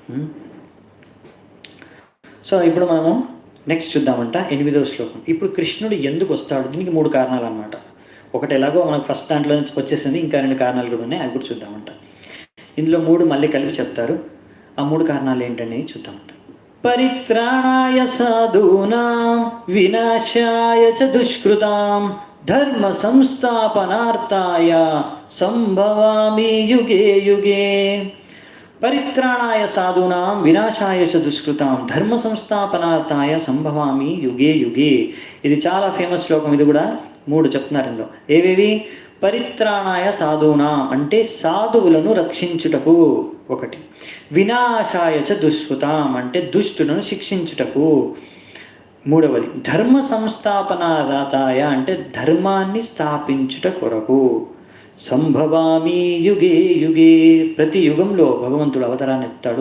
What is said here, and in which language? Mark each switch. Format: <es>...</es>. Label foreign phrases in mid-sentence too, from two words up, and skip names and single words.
<te>సో ఇప్పుడు మనము నెక్స్ట్ చూద్దామంట 8వ శ్లోకం. ఇప్పుడు కృష్ణుడు ఎందుకు వస్తాడు? దీనికి 3 కారణాలు అనమాట. ఒకటి ఎలాగో మనకు ఫస్ట్ దాంట్లో వచ్చేసింది, ఇంకా 2 కారణాలు కూడా ఉన్నాయి, అవి కూడా చూద్దామంట. ఇందులో 3 మళ్ళీ కలిపి చెప్తారు. ఆ 3 కారణాలు ఏంటని చూద్దామంట.</te> <sa>పరిత్రాణాయ సాధూనాం వినాశాయ చ దుష్కృతాం ధర్మ సంస్థాపనార్థాయ సంభవామి యుగే యుగే. పరిత్రాణాయ సాధూనాం వినాశాయ చ దుష్కృతాం ధర్మ సంస్థాపనార్థాయ సంభవామి యుగే యుగే.</sa> <te>ఇది చాలా ఫేమస్ శ్లోకం. ఇది కూడా 3 చెప్తున్నారు ఇందులో. ఏవేవి?</te> <sa>పరిత్రాణాయ సాధూనాం</sa> <te>అంటే సాధువులను రక్షించుటకు ఒకటి,</te> <sa>వినాశాయ చ దుష్కృతాం</sa> <te>అంటే దుష్టులను శిక్షించుటకు, మూడవది</te> <sa>ధర్మ సంస్థాపనార్థాయ</sa> <te>అంటే ధర్మాన్ని స్థాపించుట కొరకు,</te> <sa>సంభవామి యుగే యుగే</sa> <te>ప్రతి యుగంలో భగవంతుడు అవతారాన్ని ఎత్తాడు.</te>